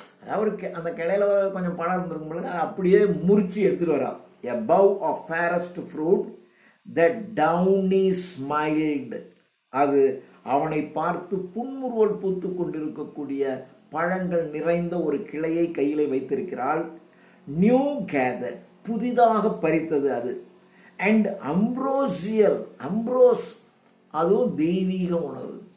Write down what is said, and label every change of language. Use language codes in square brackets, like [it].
[ta] அதாவது அந்த கிளையில கொஞ்சம் பழம் இருந்திருக்கும் பொழுது அதை அப்படியே முறிச்சு எடுத்துட்டு வரா. [en] a bough of fairest fruit that downy smiled. [ta] அது அவனை பார்த்து புன்முறுவல் பூத்து கொண்டிருக்கக்கூடிய பழங்கள் நிறைந்த ஒரு கிளையை கையிலே வைத்திருக்கிறாள். [en] new gather, [ta] புதிதாக பறித்தது அது. [en] and ambrosia, [ta] அதுவும் தெய்வீக உணவு.